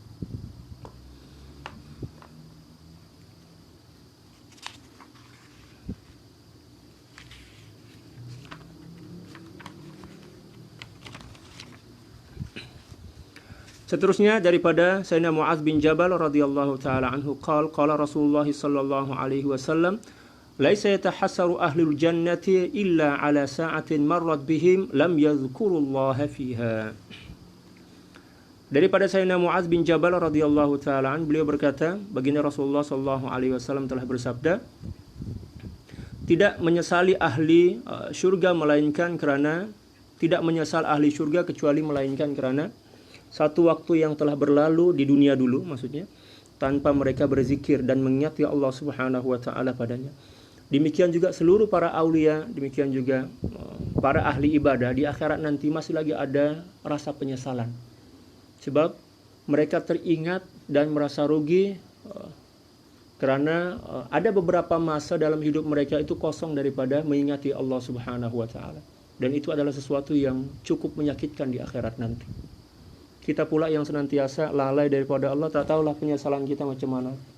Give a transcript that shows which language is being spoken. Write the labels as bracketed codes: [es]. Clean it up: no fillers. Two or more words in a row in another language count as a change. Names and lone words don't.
[ms] Seterusnya daripada [ar] Sayyidina Mu'adz bin Jabal رضي الله تعالى عنه قال رسول الله صلى الله عليه وسلم ليس يتحسر أهل الجنة إلا على ساعة مرت بهم لم يذكروا الله فيها. [ms] Daripada Sayyidina Mu'adz bin Jabal [ar] رضي الله تعالى عنه, [ms] beliau berkata, baginda Rasulullah [ar] صلى الله عليه وسلم [ms] telah bersabda, tidak menyesali ahli syurga melainkan kerana tidak menyesal ahli syurga kecuali melainkan kerana satu waktu yang telah berlalu di dunia dulu, maksudnya tanpa mereka berzikir dan mengingat Allah [ar] سبحانه وتعالى [ms] padanya. Demikian juga seluruh para aulia, demikian juga para ahli ibadah di akhirat nanti masih lagi ada rasa penyesalan. Sebab mereka teringat dan merasa rugi kerana ada beberapa masa dalam hidup mereka itu kosong daripada mengingati Allah [ar] سبحانه وتعالى. [ms] Dan itu adalah sesuatu yang cukup menyakitkan di akhirat nanti. Kita pula yang senantiasa lalai daripada Allah, tak tahulah penyesalan kita macam mana.